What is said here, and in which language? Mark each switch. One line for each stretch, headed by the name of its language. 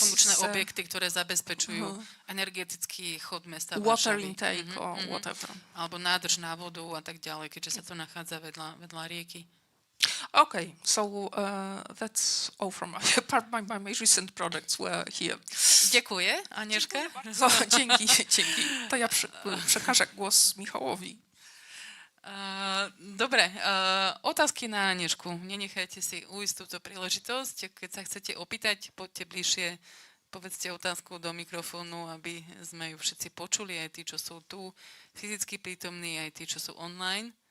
Slovak: funkčné objekty, ktoré zabezpečujú energetický chod mesta
English: water
Slovak: Varšavy.
English: intake or whatever.
Slovak: Alebo nádrž na vodu a tak ďalej, keďže sa to nachádza vedľa rieky.
English: Okay, so that's all from my part. My recent projects were here.
Slovak: Ďakuje, Anežka.
Polish: Dzięki. To ja przekażę głos Michałowi.
Slovak: Dobre, otázky na Anežku. Nenechajte si ujsť túto príležitosť. Keď sa chcete opýtať, poďte bližšie, povedzte otázku do mikrofónu, aby sme ju všetci počuli, aj tí, čo sú tu fyzicky prítomní, aj tí, čo sú online.